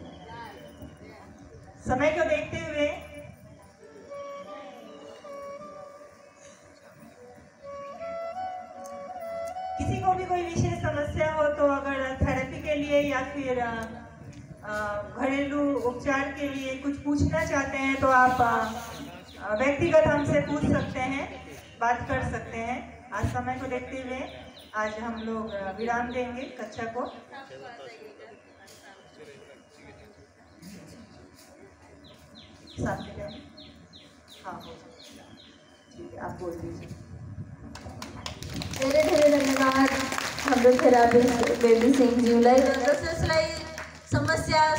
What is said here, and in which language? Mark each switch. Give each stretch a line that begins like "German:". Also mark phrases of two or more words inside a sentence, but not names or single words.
Hindi: समय को देखते हुए किसी को भी कोई विशेष समस्या हो, तो अगर थेरेपी के लिए या फिर घरेलू उपचार के लिए कुछ पूछना चाहते हैं, तो आप व्यक्तिगत हमसे पूछ सकते हैं, बात कर सकते हैं। आज समय को देखते हुए आज हम लोग विराम देंगे कक्षा को। हाँ, ठीक है, आप बोल दीजिए।
Nepali: धेरै धेरै धन्यवाद हाम्रो थेरापिस्ट बेबी सिंह ज्यूलाई। जसलाई समस्या